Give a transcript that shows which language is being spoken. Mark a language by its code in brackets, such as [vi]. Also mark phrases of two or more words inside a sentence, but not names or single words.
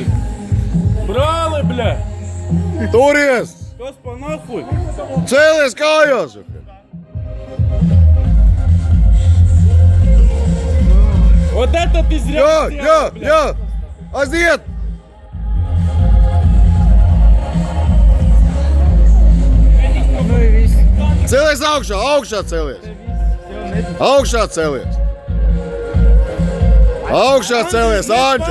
[lv] Brāli, bļa! Turies! Kas pa nahuj? Cēlies kājās! [ru] Вот это ты зря сделал, бля! [lv] Jā! Aiziet! Cēlies augšā! Augšā cēlies! Augšā cēlies! Augšā cēlies, Anģa!